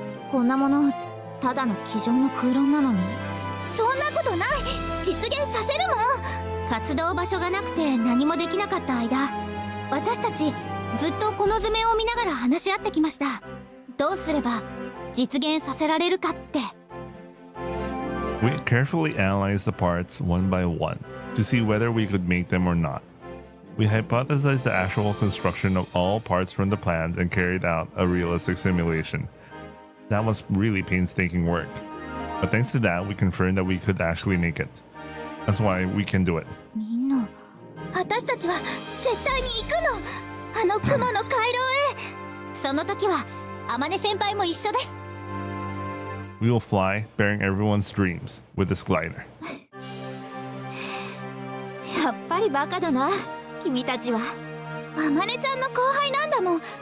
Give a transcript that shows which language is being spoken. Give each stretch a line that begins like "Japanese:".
Japanese: こんなものただの机上の空論なのに。そんなことない。実現させるもん。活動場所がなくて何もできなかった間、私たちずっとこの図面を見ながら話し合ってきました。どうすれば実現させられるかって。
English: We carefully analyzed the parts one by one to see whether we could make them or not. We hypothesized the actual construction of all parts from the plans and carried out a realistic simulation. That was really painstaking work. But thanks to that, we confirmed that we could actually make it. That's why we can do it.
Japanese: みんな、私たちは絶対に行くの。あの雲の回廊へ。その時はあまね先輩も一緒です。
English: We will fly, bearing everyone's dreams, with this glider.
Japanese: やっぱりバカだな、君たちは。あまねちゃんの後輩なんだもん。